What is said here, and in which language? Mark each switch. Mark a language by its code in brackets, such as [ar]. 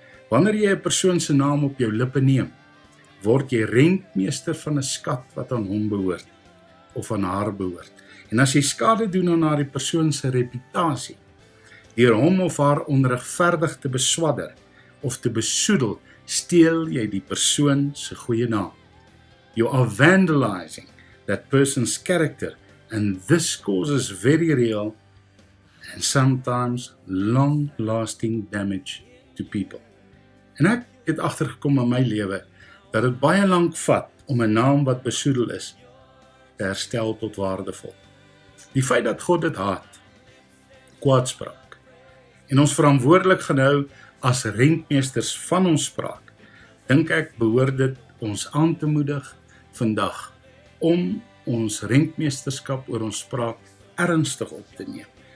[af] Wanneer jy 'n persoon se naam op jou lippe neem, word jy rentmeester van 'n skat wat aan hom behoort of aan haar behoort. En as jy skade doen aan daardie persoon se reputasie, deur hom of haar onregverdig te beswadder of te besoedel, steel jy die persoon se goeie naam. [en] You are vandalizing that person's character, and this causes very real and sometimes long-lasting damage to people. [af] En ek het agtergekom in my lewe dat dit baie lank vat om 'n naam wat besoedel is te herstel tot waardevol. Die feit dat God dit haat, kwaadspraak, en ons verantwoordelik genhou as rentmeesters van ons spraak, dink ek behoort dit ons aan te moedig vandag om ons rentmeesterskap oor ons spraak ernstig op te neem.